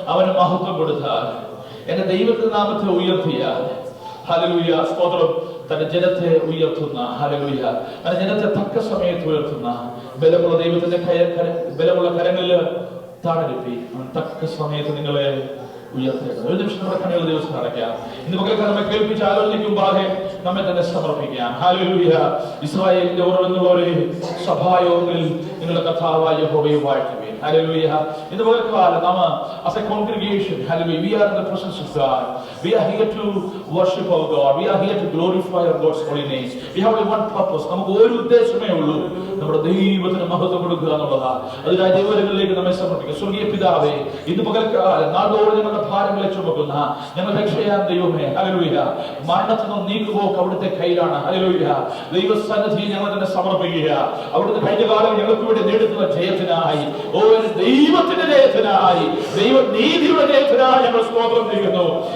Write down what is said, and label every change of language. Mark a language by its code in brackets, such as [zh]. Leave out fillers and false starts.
[ml] അവന് മഹത്വം കൊടുത്താൽ, എന്റെ ദൈവത്തിന്റെ നാമത്തെ ഉയർത്തിയാൽ, ഹല്ലേലൂയ, സ്തോത്രം, തന്റെ ജനത്തെ ഉയർത്തുന്ന, ഹല്ലേലൂയ, തന്റെ ജനത്തെ തക്ക സമയത്ത് ഉയർത്തുന്ന ബലമുള്ള ദൈവത്തിന്റെ ബലമുള്ള കരങ്ങളിൽ താഴെത്തി അവൻ തക്ക സമയത്ത് നിങ്ങളെ ഉയർത്തേണ്ടത്. ഒരു നിമിഷം നമ്മുടെ കണ്ണുകൾ ദിവസം അടയ്ക്കാം. ഇന്ന് പകൽക്കാലം നമ്മെ കേൾപ്പിച്ച് ആലോചിക്കുമ്പാകെ നമ്മെ തന്നെ സമർപ്പിക്കാം. ഹല്ലേലൂയ. ഇസ്രായേലിന്റെ ഓർമ്മയുള്ളവരെ, സഭായോഗങ്ങളിൽ നിങ്ങളുടെ കർത്താവായ യഹോവയെ വാഴ്ത്തുവിൻ. ഹല്ലേലൂയ. ഇന്ന് പകൽക്കാലം നാം [en] as a congregation, hallelujah, we are in the presence of God. We are here to worship our God. We are here to glorify our God's holy name. We have only one purpose. [ml] നമുക്ക് ഒരു ഉദ്ദേശമേ ഉള്ളൂ, നമ്മുടെ ദൈവത്തിന് മഹത്വം കൊടുക്കുക എന്നുള്ളതാണ്. അതിനായി ദൈവങ്ങളിലേക്ക് നമ്മെ സമർപ്പിക്കുക. സ്വർഗീയ പിതാവേ, ഇന്ന് പകൽക്കാലം നാളോട് ഞങ്ങളുടെ ഭാരങ്ങളെ ചുമക്കുന്ന ഞങ്ങൾ രക്ഷയാൻ ദൈവമേ, ഹല്ലേലൂയ, മരണത്തിൽ നിന്ന് നീക്കുപോക്ക് അവിടുത്തെ കയ്യിലാണ്. ഹല്ലേലൂയ. ദൈവസന്നിധിയിൽ ഞങ്ങൾ തന്നെ സമർപ്പിക്കുക. അവിടുത്തെ കഴിഞ്ഞ കാലം ഞങ്ങൾക്ക് വേണ്ടി നേടുന്ന ജയത്തിനായി, ദൈവത്തിന്റെ ജയത്തിനായി, ദൈവനീതിയുടെ ജയത്തിനായി ഞങ്ങൾ സ്തോത്രം ചെയ്യുന്നു.